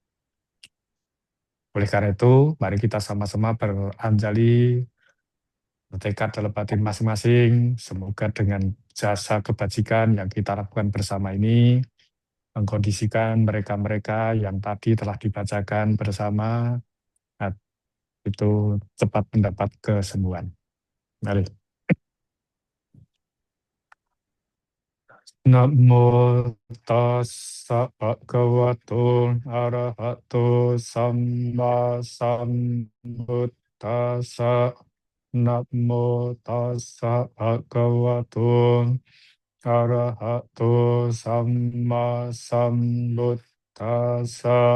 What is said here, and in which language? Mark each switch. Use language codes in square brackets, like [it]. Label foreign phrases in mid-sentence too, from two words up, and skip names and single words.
[id] Oleh karena itu, mari kita sama-sama beranjali, bertekad dalam batin masing-masing. Semoga dengan jasa kebajikan yang kita lakukan bersama ini, mengkondisikan mereka-mereka yang tadi telah dibacakan bersama, itu cepat mendapat kesembuhan. Mari. [pi] Namo tassa bhagavato arahato samma sambuddhassa. Namo tassa bhagavato arahato samma sambuddhassa.